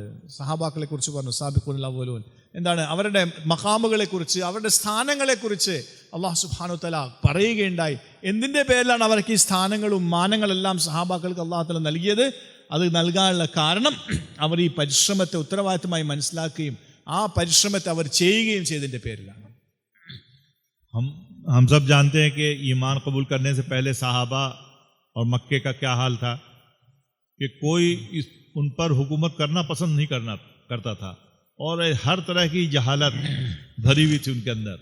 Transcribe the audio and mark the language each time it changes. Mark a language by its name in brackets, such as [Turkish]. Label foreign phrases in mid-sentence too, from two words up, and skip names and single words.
[Malayalam] സഹാബാക്കളെക്കുറിച്ച് പറഞ്ഞു, [Arabic] السابقون الأولون, [Malayalam] എന്താണ് അവരുടെ മഖാമുകളെക്കുറിച്ച്, അവരുടെ സ്ഥാനങ്ങളെക്കുറിച്ച് അള്ളാഹു [Arabic] سبحانه وتعالى [Malayalam] പറയുകയുണ്ടായി. എന്തിൻ്റെ പേരിലാണ് അവർക്ക് ഈ സ്ഥാനങ്ങളും മാനങ്ങളെല്ലാം സഹാബാക്കൾക്ക് അള്ളാഹു തആല നൽകിയത്? അത് നൽകാനുള്ള കാരണം അവർ ഈ പരിശ്രമത്തെ ഉത്തരവാദിത്തമായി മനസ്സിലാക്കുകയും ആ പരിശ്രമത്തെ അവർ ചെയ്യുകയും ചെയ്തതിൻ്റെ പേരിലാണ്. [Hindi] हम सब जानते हैं कि ईमान कबूल करने से पहले सहाबा और मक्के का क्या हाल था कि कोई उन पर हुकूमत करना पसंद नहीं करता था और हर तरह की जहालत भरी हुई थी उनके अंदर।